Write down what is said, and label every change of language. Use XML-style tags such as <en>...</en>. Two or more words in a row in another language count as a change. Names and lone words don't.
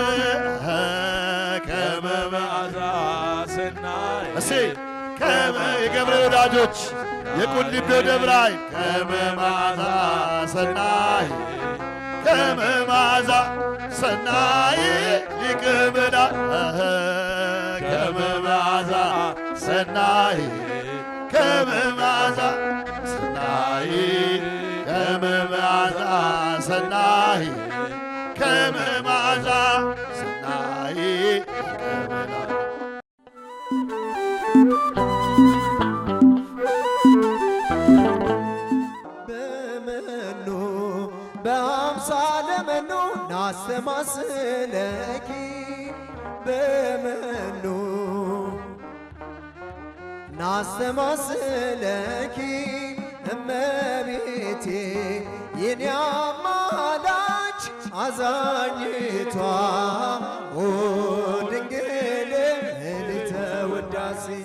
<gez>ከመማዛ ሰናይ</gez> <am>የገብርኤል ወዳጆች የቁልቢው ደብራይ</am> <gez>ከመማዛ ሰናይ ከመማዛ ሰናይ</gez> <am>ይቀበላል</am> <gez>ከመማዛ ሰናይ ከመማዛ ሰናይ ከመማዛ ሰናይ ከመማዛ ሰናይ ይቀበላል። በመኑ በአምሳለ መኑ ናስተማስለኪ በመኑ ናስተማስለኪ</gez> <am>እመቤቴ የኔ አማላጅ አዛኝቷ</am> <gez>ኦ ድንግል እልልተ ውዳሴ</gez>